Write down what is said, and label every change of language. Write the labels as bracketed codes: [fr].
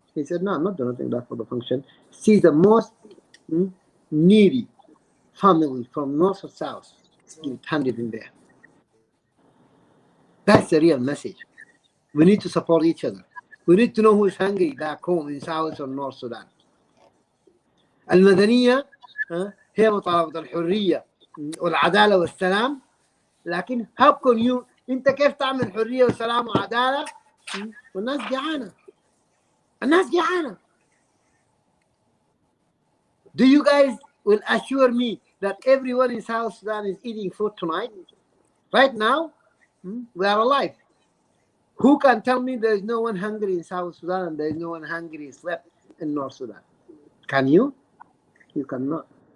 [en] He said, no, I'm not donating that for the function. See the most needy family from north to south. Hand it in there. That's the real message. We need to support each other. We need to know who is hungry back home in South or North Sudan. [ar] المدنية هي مطالبة الحرية والعدالة والسلام. لكن [en] how can you [ar] أنت كيف تعمل حرية وسلام وعدالة والناس جعانة؟ الناس جعانة. [en] Do you guys will assure me that everyone in South Sudan is eating food tonight? Right now, we are alive. Who can tell me there is no one hungry in South Sudan and there is no one hungry slept in North Sudan? Can you? You cannot.